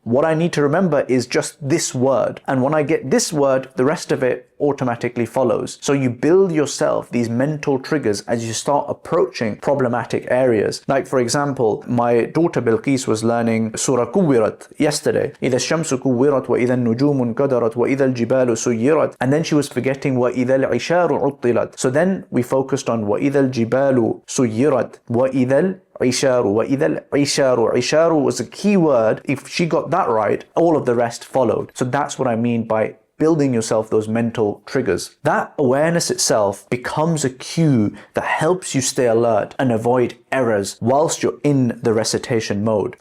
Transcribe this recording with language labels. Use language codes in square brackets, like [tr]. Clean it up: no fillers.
[en] what I need to remember is just this word. And when I get this word, the rest of it automatically follows. So you build yourself these mental triggers as you start approaching problematic areas. Like for example, my daughter Bilqis was learning Surah Kuwirat yesterday. [ar] إِذَا الشَّمْسُ كُوِّرَتْ وَإِذَا النُّجُومُ انْكَدَرَتْ وَإِذَا الْجِبَالُ سُيِّرَتْ, [en] and then she was forgetting [ar] وَإِذَا الْعِشَارُ عُطِّلَتْ. [en] So then we focused on [ar] وَإِذَا الْجِبَالُ سُيِّرَتْ وَإِذَا Isharu, wa idal isharu. [en] Isharu was a key word. If she got that right, all of the rest followed. So that's what I mean by building yourself those mental triggers. That awareness itself becomes a cue that helps you stay alert and avoid errors whilst you're in the recitation mode.